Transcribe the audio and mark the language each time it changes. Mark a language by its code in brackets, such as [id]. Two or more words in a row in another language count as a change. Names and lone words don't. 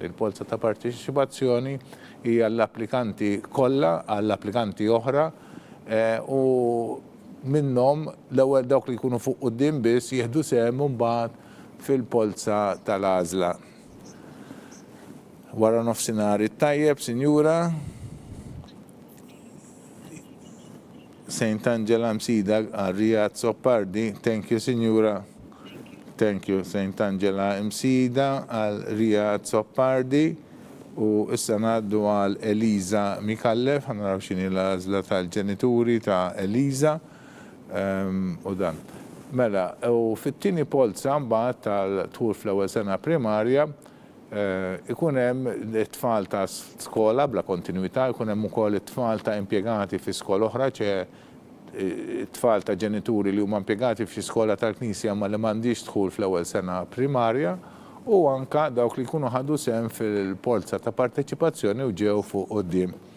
[mt] Il-polza ta' parteċipazzjoni hija l-applikanti kollha għall-applikanti oħra u minnhom l-ewwel dawk li jkunu fuq quddiem biss jieħdu sehem mbagħad fil-polza tal-għażla. Wara nofsinhar it-tajjeb, Sinjura. St. Angela Msida għal-Riyad Soppardi. [en] Thank you, Signora. Thank you, St. [mt] Angela Msida għal-Riyad Soppardi. U issa ngħaddu għal Eliza Mikallef, ħanaraw x'inhi l-għażla tal-ġenituri ta' Eliza. U dan. Mela, u fit-tieni polza mbagħad tal-dħul fl-ewwel sena primarja ikun hemm it-tfal ta' skola bla kontinuità, ikun hemm ukoll it-tfal ta' impjegati fi skola oħra, it-tfal ta' ġenituri li huma impjegati fi skola tal-Knisja ma li m'għandix dħul fl-ewwel sena primarja u anka dawk li jkunu ħadu sehem fil-polza ta' parteċipazzjoni u ġew fuq quddiem.